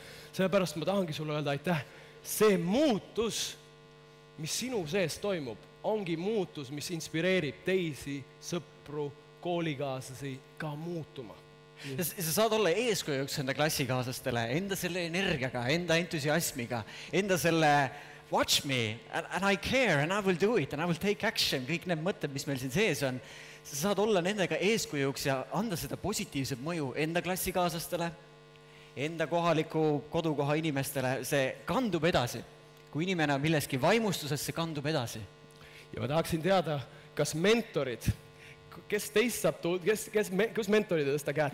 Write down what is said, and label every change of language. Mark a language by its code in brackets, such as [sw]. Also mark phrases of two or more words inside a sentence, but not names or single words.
[et] Sellepärast ma tahangi sulle öelda aitäh. See muutus, mis sinu sees toimub, ongi muutus, mis inspireerib teisi sõpru, koolikaaslasi ka muutuma. Sa saad olla eeskujuks enda klassikaaslastele, enda selle energiaga, enda entusiasmiga, enda selle [en] watch me and I care and I will do it and I will take action, [et] kõik need mõtted, mis meil siin sees on. Sa saad olla nendega eeskujuks ja anda seda positiivset mõju enda klassikaaslastele, enda kohaliku kodukoha inimestele. See kandub edasi. Kui inimene on milleski vaimustuses, see kandub edasi. Ja ma tahaksin teada, kas mentorid, kes teist saab, kus mentorid tõsta käed?